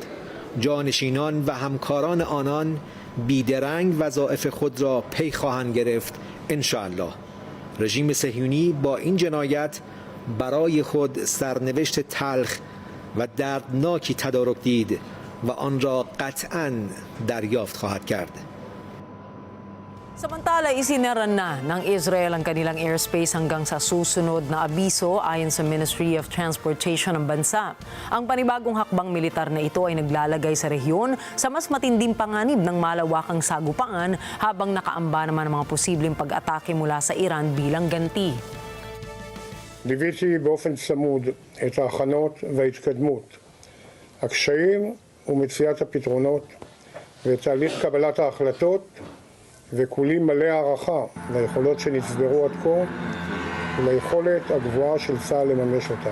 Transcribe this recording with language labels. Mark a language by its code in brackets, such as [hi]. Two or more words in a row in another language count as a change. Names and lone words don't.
[fa] جانشینان و همکاران آنان بیدرنگ وظایف خود را پی خواهند گرفت [ar] ان شاء الله. [fa] رژیم صهیونی با این جنایت برای خود سرنوشت تلخ و دردناکی تدارک دید و آن را قطعاً دریافت خواهد کرد. [tl] Samantala, isinara na ng Israel ang kanilang airspace hanggang sa susunod na abiso ayon sa [en] Ministry of Transportation [tl] ng bansa. Ang panibagong hakbang militar na ito ay naglalagay sa rehiyon sa mas matinding panganib ng malawakang sagupaan habang nakaamba naman ang mga posibleng pag-atake mula sa Iran bilang ganti. [he] ליוויתי באופן צמוד את ההכנות וההתקדמות, הקשיים ומציאת הפתרונות ותהליך קבלת ההחלטות, וכולי מלא הערכה ליכולות שנצברו עד כה וליכולת הגבוהה של צה"ל לממש אותה.